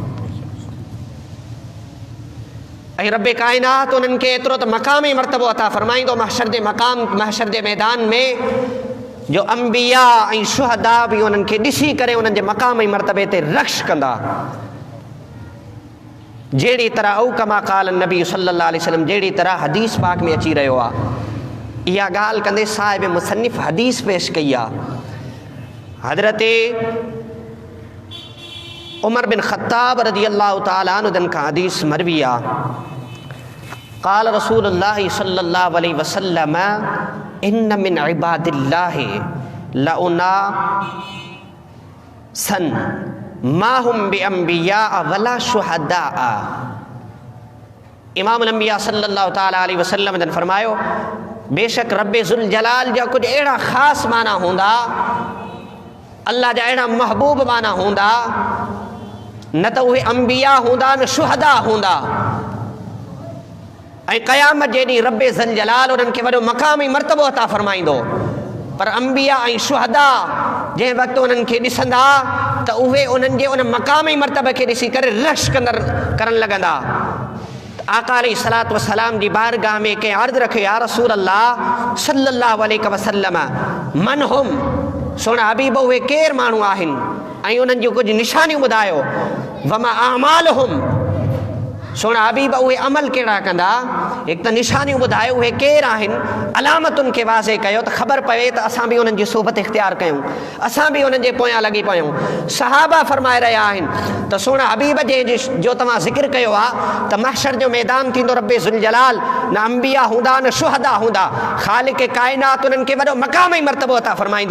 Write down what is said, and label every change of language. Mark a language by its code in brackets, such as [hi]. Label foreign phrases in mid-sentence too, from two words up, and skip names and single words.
[sd] ऐं रब्बे काइनात उन्हनि खे एतिरो त मक़ामी मर्तबो अता फ़रमाईंदो महशर जे मैदान में, जो अंबिया ऐं शुहदा बि उन्हनि खे ॾिसी करे उन्हनि जे मक़ामी मर्तबे ते रक्श कंदा। [ar] जहिड़ी तरह औ كما قال نبي صلى الله عليه وسلم, [sd] जहिड़ी तरह हदीस पाक में अची रहियो आहे। इहा ॻाल्हि कंदे साहिब मुसन्निफ़ हदीस पेश कई आहे। हज़रत उमर बिन ख़त्ताब [ar] رضي الله تعالى عنه [sd] खां हदीस मरवी आहे। [ar] قال رسول الله صلى الله عليه وسلم إن من عباد الله لأناسا ما هم بأنبياء ولا شهداء. [sd] इमाम अंबिया [ar] صلى الله تعالى عليه وسلم [sd] ने फरमायो, बेशक रब्बे ज़ुल जलाल जा कुछ अहिड़ा ख़ास माना हूंदा, अल्लाह जा अहिड़ा महबूब माना हूंदा, न त उहे अंबिया हूंदा न शुहदा हूंदा। ऐं क़यामत जे ॾींहुं रब्बे ज़ुल जलाल उन्हनि खे वॾो मक़ामी मर्तबो अता फ़रमाईंदो। पर अंबिया ऐं शुहदा जंहिं वक़्तु उन्हनि खे ॾिसंदा त उहे उन्हनि जे उन मक़ामी मर्तबे खे ॾिसी करे रश करणु लॻंदा। आका [ar] عليه الصلاة والسلام [sd] जी बारगाह में कंहिं अर्ज़ु रखियो, [ar] يا رسول الله صلى الله عليه وسلم من هم, [sd] सोना हबीब उहे केरु माण्हू आहिनि, ऐं उन्हनि जूं कुझु निशानियूं ॿुधायो। [ar] وما أعمالهم, [sd] सोना हबीब उहे अमल कहिड़ा कंदा, हिकु त निशानियूं ॿुधायो उहे केरु आहिनि, अलामतुनि खे वाज़े कयो त ख़बर पवे त असां बि उन्हनि जी सोबत इख़्तियार कयूं, असां बि उन्हनि जे पोयां लॻी पियूं। सहाबा फरमाए रहिया आहिनि त सोना हबीब जो तव्हां ज़िक्र कयो आहे त महशर जो मैदान थींदो, रब्बे ज़ुल जलाल न अंबिया हूंदा न शुहदा हूंदा, ख़ालिक़ काइनात उन्हनि खे वॾो मक़ामी मर्तबो अता फ़रमाईंदो।